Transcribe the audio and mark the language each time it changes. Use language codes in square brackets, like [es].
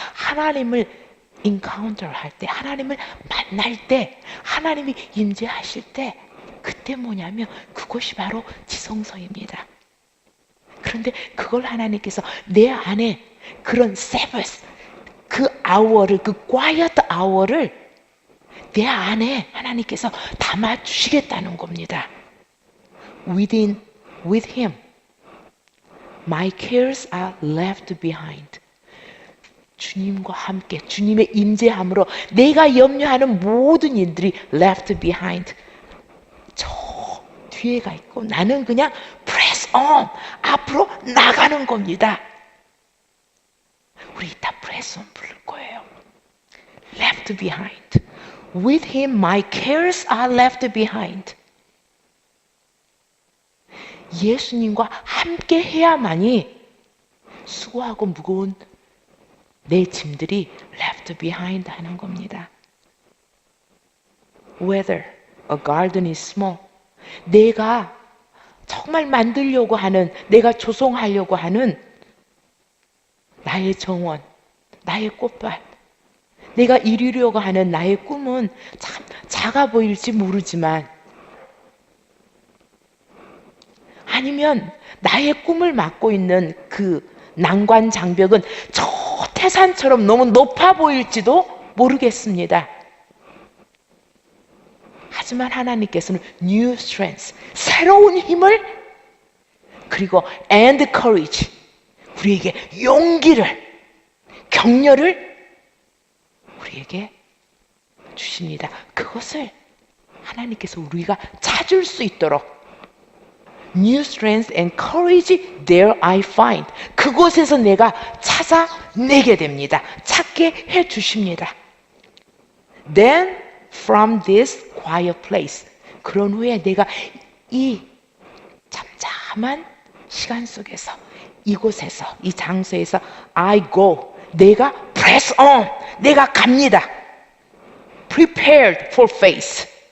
[ko] 하나님을 인카운터 할 때, 하나님을 만날 때, 하나님이 임재하실 때, 그때 뭐냐면 그것이 바로 지성소입니다. 그런데 그걸 하나님께서 내 안에 그런 세버스, 그 아워를, 그 quiet 아워를 내 안에 하나님께서 담아 주시겠다는 겁니다. [en] With him, my cares are left behind. [ko] 주님과 함께, 주님의 임재함으로 내가 염려하는 모든 일들이 [en] left behind, [ko] 저 뒤에가 있고 나는 그냥 [en] press on, [ko] 앞으로 나가는 겁니다. 우리 이따 press on 부를 거예요. [en] left behind. With him my cares are left behind. [ko] 예수님과 함께 해야만이 수고하고 무거운 내 짐들이 [en] left behind [ko] 하는 겁니다. [en] Whether a garden is small. [ko] 내가 정말 만들려고 하는, 내가 조성하려고 하는 나의 정원, 나의 꽃밭, 내가 이루려고 하는 나의 꿈은 참 작아 보일지 모르지만, 아니면 나의 꿈을 맡고 있는 그 난관 장벽은 저 태산처럼 너무 높아 보일지도 모르겠습니다. 하지만 하나님께서는 [en] new strength, [ko] 새로운 힘을, 그리고 [en] and courage, [ko] 우리에게 용기를, 격려를 우리에게 주십니다. 그것을 하나님께서 우리가 찾을 수 있도록 [en] New strength and courage there I find. [ko] 그곳에서 내가 찾아내게 됩니다. 찾게 해 주십니다. [en] Then from this quiet place. [ko] 그런 후에 내가 이 잠잠한 시간 속에서, 이곳에서, 이 장소에서 [en] I go. [ko] 내가 [en] press on. [ko] 내가 갑니다. [en] Prepared for faith.